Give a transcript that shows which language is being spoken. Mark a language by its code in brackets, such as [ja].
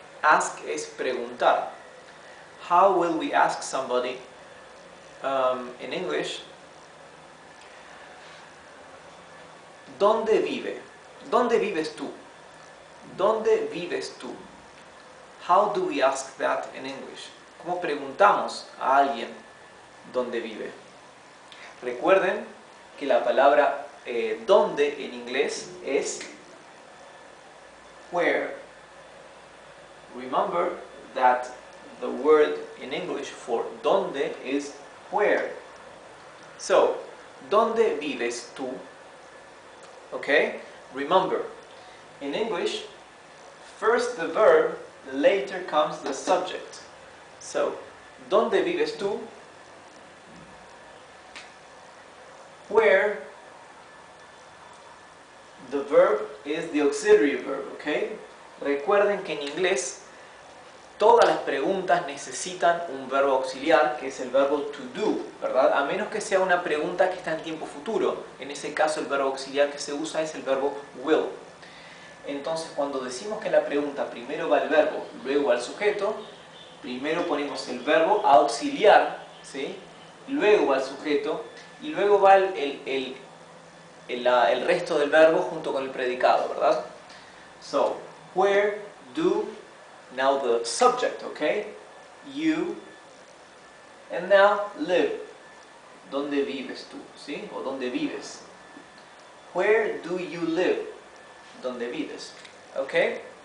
[es] Ask es preguntar. [en] How will we ask somebody in English? [es] ¿Dónde vive? ¿Dónde vives tú? ¿Dónde vives tú? [en] How do we ask that in English? [es] ¿Cómo preguntamos a alguien dónde vive? Recuerden que la palabra dónde en inglés es where. [en] Remember that the word in English for dónde is where. [es] So, ¿dónde vives tú? Okay? [en] Remember, in English, first the verb, later comes the subject. [es] So, ¿dónde vives tú? [en] Where the verb is the auxiliary verb, okay? [es] Recuerden que en inglés todas las preguntas necesitan un verbo auxiliar, que es el verbo to do, ¿verdad? A menos que sea una pregunta que está en tiempo futuro. En ese caso el verbo auxiliar que se usa es el verbo will. Entonces, cuando decimos que en la pregunta primero va el verbo, luego va el sujeto, primero ponemos el verbo auxiliar, ¿sí? Luego va el sujeto y luego va el resto del verbo junto con el predicado, ¿verdad? [en] So, where do, now the subject, okay? You, and now live. [es] ¿Dónde vives tú? ¿Sí? O ¿dónde vives? [en] Where do you live? [es] ¿Dónde vives? [en] Okay?